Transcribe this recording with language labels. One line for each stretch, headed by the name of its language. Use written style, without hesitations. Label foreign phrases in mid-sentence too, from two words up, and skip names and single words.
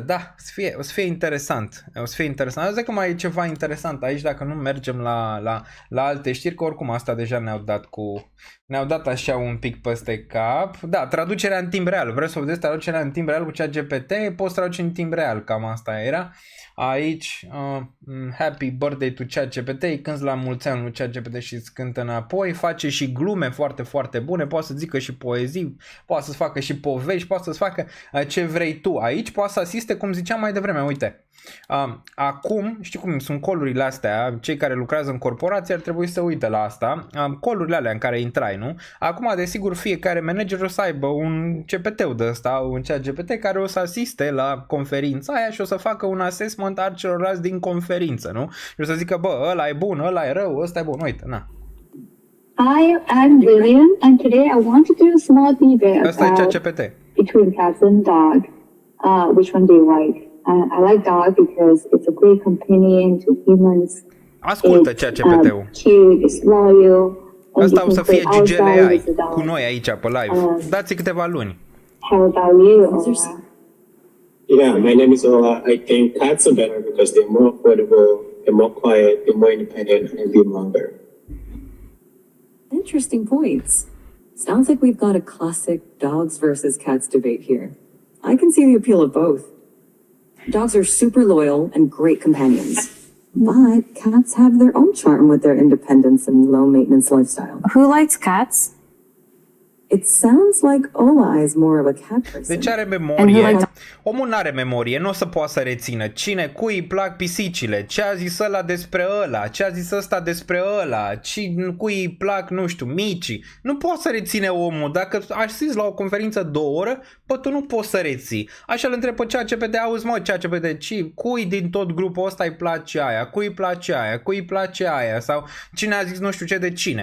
Romanian: Da, o să fie interesant. O să fie interesant. Eu zic că mai e ceva interesant aici dacă nu mergem la alte știri, că oricum asta deja ne-au dat așa un pic peste cap. Da, traducerea în timp real. Vreau să vedeți traducerea în timp real cu ChatGPT? Poți traduce în timp real, cam asta era. Aici,
English: happy birthday to ChatGPT,
Romanian: îi cânti la mulți ani lui ChatGPT și îți cântă înapoi, face și glume foarte, foarte bune, poate să zică și poezii, poate să-ți facă și povești, poate să-ți facă ce vrei tu. Aici poate să asiste, cum ziceam mai devreme, uite. Acum, știi cum sunt colurile astea, cei care lucrează în corporație ar trebui să uite la asta, colurile alea în care intrai, nu? Acum, desigur, fiecare manager o să aibă un CPT-ul de ăsta, un ChatGPT care o să asiste la conferința aia și o să facă un assessment al celorlalți din conferință, nu? Și o să zică, bă, ăla e bun, ăla e rău, ăsta e bun, uite, na.
English: Hi, I'm Lillian, and today I want to do a small debate
Romanian: Ăsta e ChatGPT.
English: between cats and dog. Which one do you like? I like dog because it's a great companion to humans.
Romanian: Ascultă ChatGPT-ul.
English: Cute, it's loyal. and
Romanian: Ăsta
English: you
Romanian: o
English: can
Romanian: să fie
English: play
Romanian: Gigel
English: outside
Romanian: AI
English: with the dog.
Romanian: cu noi aici pe live. Dați-i câteva luni.
English: How about you? Ola? Yeah, my name is Ola. I think cats are better because they're more affordable, they're more quiet, they're more independent, and they live longer. Interesting points. Sounds like we've got a classic dogs versus cats debate here. I can see the appeal of both. Dogs are super loyal and great companions. But cats have their own charm with their independence and low maintenance lifestyle. Who likes cats? It sounds like Ola is more of a cat person.
Romanian: Deci are
English: And
Romanian: memorie.
English: who likes-
Romanian: Omul n-are memorie, nu o să poată să rețină. Cui îi plac pisicile, ce a zis ăla despre ăla, ce a zis ăsta despre ăla, cui îi plac, nu știu, micii. Nu poate să reține omul. Dacă asisti la o conferință 2 ore, tu nu poți să reții. Așa îl întreb pe ChatGPT, auzi mă, ChatGPT, cui din tot grupul ăsta îi place aia, cui îi place aia, cui îi place aia, sau cine a zis nu știu ce de cine.